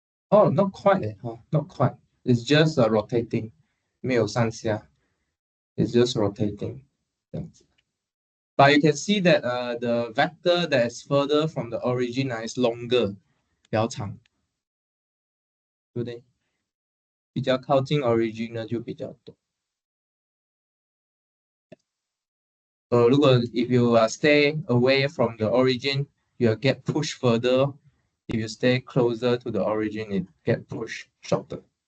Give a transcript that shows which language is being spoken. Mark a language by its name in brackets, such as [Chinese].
[English] Oh, not quite, not quite. It's just rotating. 没有上下. It's just rotating. But you can see that the vector that is further from the origin is longer. [Chinese] 比较长，对不对？比较靠近 origin 呢就比较多。 [English] 如果 if you stay away from the origin, you get pushed further. If you stay closer to the origin, it get pushed shorter.